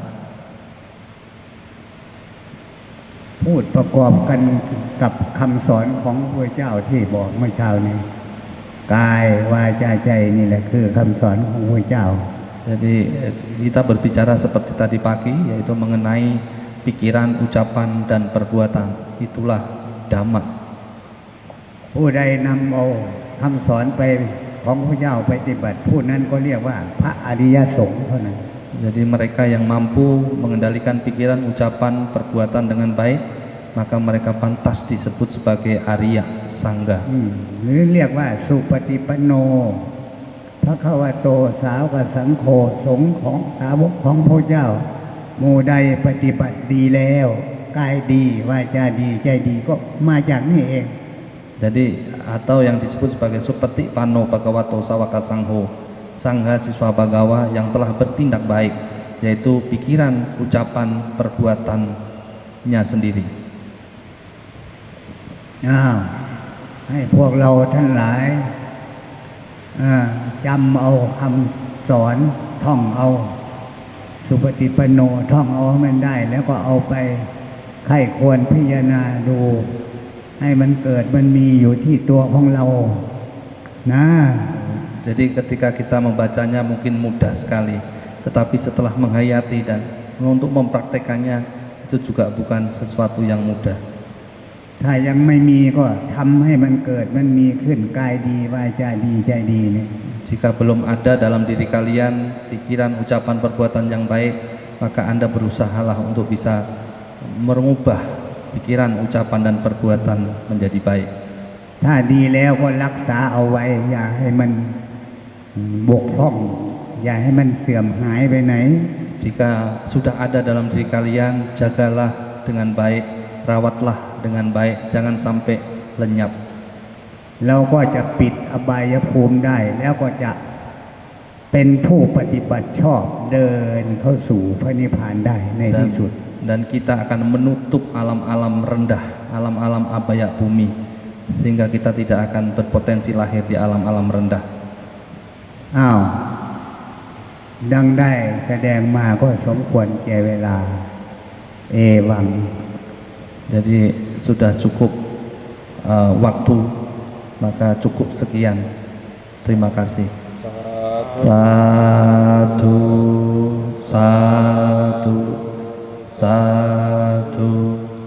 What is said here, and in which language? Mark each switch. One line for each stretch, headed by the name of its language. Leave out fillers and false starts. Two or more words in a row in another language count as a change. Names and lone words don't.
Thai: พูดประกอบกันกับคำสอนของพระเจ้าที่บอกเมื่อเช้านี้กายวาจาใจนี่แหละคือคำสอนของพระเจ้า
Indonesian: Jadi kita berbicara seperti tadi pagi, yaitu mengenai pikiran, ucapan, dan perbuatan. Itulah dhamma.
Thai: ผู้ใดนำเอาคำสอนไปของพระเจ้าไปปฏิบัติผู้นั้นก็เรียกว่าพระอริยสงฆ์เท่านั้น
Indonesian: Jadi mereka yang mampu mengendalikan pikiran, ucapan, perbuatan dengan baik, maka mereka pantas disebut sebagai Arya Sangga.
Thai: หรือเรียกว่า
Pali: สุปฏิปันโนพระคะวะโตสาวกสังโฆ
Thai: สงฆ์ของสาวกของพระเจ้าหมู่ใดปฏิบัติดีแล้วกายดีวาจาดีใจดีก็มาจากนี่เอง
Indonesian: Jadi atau yang disebut sebagai
Pali: Supati Pano Bhagavato Sawaka Sangho,
Indonesian: Sangha siswa Bhagawa yang telah bertindak baik, yaitu pikiran, ucapan, perbuatannya sendiri.
Thai: ให้พวกเราท่านหลายจำเอาคำสอนท่องเอาสุปฏิปันโนท่องเอาให้มันได้แล้วก็เอาไปไข้ควรพิจารณาดูให้มันเกิดมันมีอยู่ที่ตัวของเรานะ
Indonesian: Jadi ketika kita membacanya mungkin mudah sekali, tetapi setelah menghayati dan untuk mempraktekannya itu juga bukan sesuatu yang mudah.
Thai: ถ้ายังไม่มีก็ทำให้มันเกิดมันมีขึ้นกายดีวาจาดีใจดีเนี่ย
Indonesian: Jika belum ada dalam diri kalian pikiran, ucapan, perbuatan yang baik, maka Anda berusahalah untuk bisa merubah pikiran, ucapan, dan perbuatan menjadi baik.
Thai: ถ้าดีแล้วก็รักษาเอาไว้อย่าให้มันบกพร่องอย่าให้มันเสื่อมหายไปไหน
Indonesian: Jika sudah ada dalam diri kalian, jagalah dengan baik, rawatlah dengan baik, jangan sampai lenyap.
Thai: เราก็จะปิดอบายภูมิได้แล้วก็จะเป็นผู้ปฏิบัติชอบเดินเข้าสู่พระนิพพานได้ในที่สุด
Indonesian: Dan kita akan menutup alam-alam rendah, alam-alam abaya bumi, sehingga kita tidak akan berpotensi lahir di alam-alam rendah.
Thai: ดังได้แสดงมาก็สมควรแก่เวลาเอวัง
Indonesian: Jadi sudah cukup waktu, maka cukup sekian. Terima kasih. Satu, satu, satu.